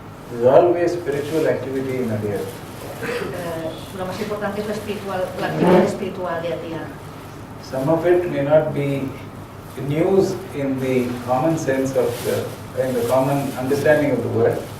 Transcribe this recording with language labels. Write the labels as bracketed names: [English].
[English] there is always spiritual activity in Adyar. [Spanish] Lo más importante es la actividad espiritual de Adyar. [English] Some of it may not be news in the common sense of in the common understanding of the word,